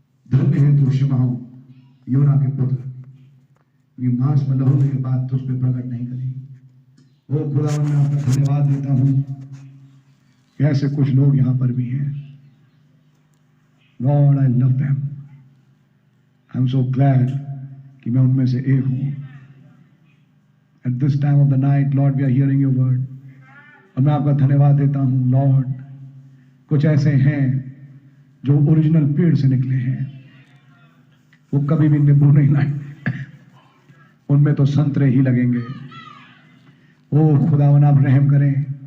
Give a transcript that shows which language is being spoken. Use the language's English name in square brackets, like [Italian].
[Hindi] धन्य है तू शिमाओ, योना के पुत्र, ये मांस में लहू के बाद तुझ पे प्रकट नहीं करेगी। ओ खुदावन, मैं आपका धन्यवाद देता हूं कि ऐसे कुछ लोग यहां पर भी हैं। [English] Lord, I love them. I'm so glad [Hindi] कि मैं उनमें से एक हूं। [English] At this time of the night, Lord, we are hearing your word. [Hindi] और मैं आपका धन्यवाद देता हूं लॉर्ड। कुछ ऐसे हैं जो ओरिजिनल पेड़ से निकले हैं, वो कभी भी नींबू नहीं लाएंगे, उनमें तो संतरे ही लगेंगे। ओ खुदावन, आप रहम करें।